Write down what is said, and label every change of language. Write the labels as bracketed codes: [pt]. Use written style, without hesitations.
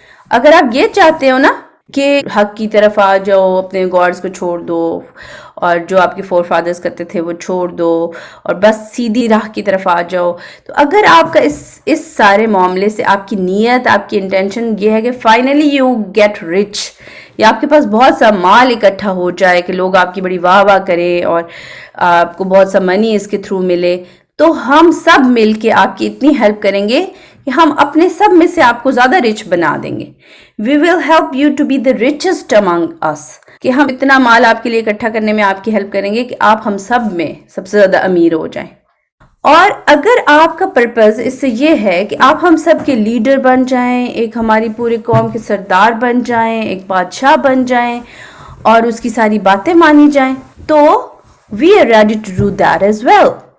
[ur] اگر آپ یہ چاہتے ہو نا کہ حق کی طرف آ جاؤ، اپنے گاڈز کو چھوڑ دو اور جو آپ کے فور فادرز کرتے تھے وہ چھوڑ دو اور بس سیدھی راہ کی طرف آ جاؤ، تو اگر آپ کا اس سارے معاملے سے آپ کی نیت، آپ کی انٹینشن یہ ہے کہ [en] finally you get rich, [ur] یا آپ کے پاس بہت سا مال اکٹھا ہو جائے کہ لوگ آپ کی بڑی واہ واہ کریں اور آپ کو بہت سا منی اس کے تھرو ملے، تو ہم سب مل کے آپ کی اتنی ہیلپ کریں گے کہ ہم اپنے سب میں سے آپ کو زیادہ رچ بنا دیں گے. [en] We will help you to be the richest among us. [ur] کہ ہم اتنا مال آپ کے لیے اکٹھا کرنے میں آپ کی ہیلپ کریں گے کہ آپ ہم سب میں سب سے زیادہ امیر ہو جائیں. اور اگر آپ کا پرپز اس سے یہ ہے کہ آپ ہم سب کے لیڈر بن جائیں، ایک ہماری پوری قوم کے سردار بن جائیں، ایک بادشاہ بن جائیں اور اس کی ساری باتیں مانی جائیں، تو [en] we are ready to do that as well.